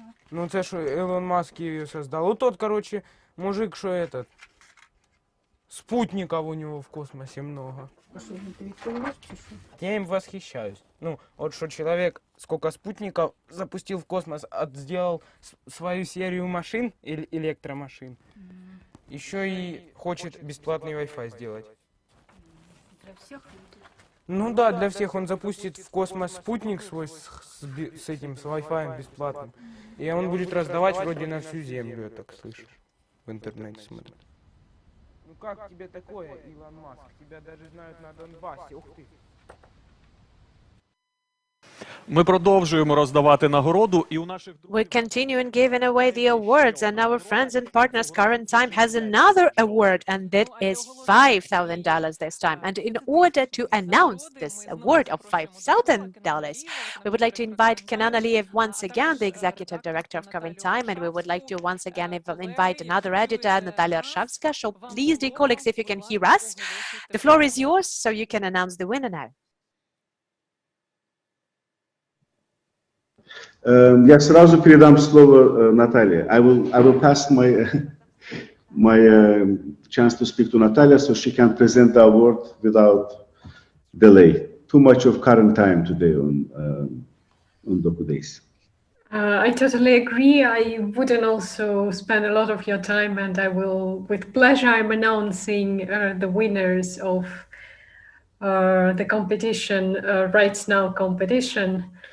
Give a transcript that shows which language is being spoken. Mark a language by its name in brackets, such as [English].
[Russian] Ну, это что Илон Маск ее создал. Вот тот, короче, мужик, что этот. Спутников у него в космосе много. Я им восхищаюсь. Ну, вот что человек сколько спутников запустил в космос, сделал свою серию машин, электромашин. Еще и хочет бесплатный Wi-Fi сделать. Ну да, для всех он запустит в космос спутник свой с Wi-Fi бесплатным. И он будет раздавать вроде на всю Землю, я так слышу. В интернете смотрю. Ну как тебе такое, Илон Маск? Тебя даже знают на Донбассе. Ух ты. [Ukrainian] Ми продовжуємо роздавати нагороду і у наших [English] We're continuing giving away the awards, and our friends and partners Current Time has another award, and that is $5,000 this time. And in order to announce this award of $5,000, we would like to invite Kenan Aliyev once again, the executive director of Current Time, and we would like to once again invite another editor, Natalia Arshavska. So please, dear colleagues, if you can hear us, the floor is yours, so you can announce the winner now. [Russian] Я сразу передам слово Наталье. [English] I will pass my chance to speak to Natalia so she can present the award without delay. Too much of Current Time today on Docudays. I totally agree. I wouldn't also spend a lot of your time, and I will, with pleasure, I'm announcing the winners of the competition, Rights Now competition.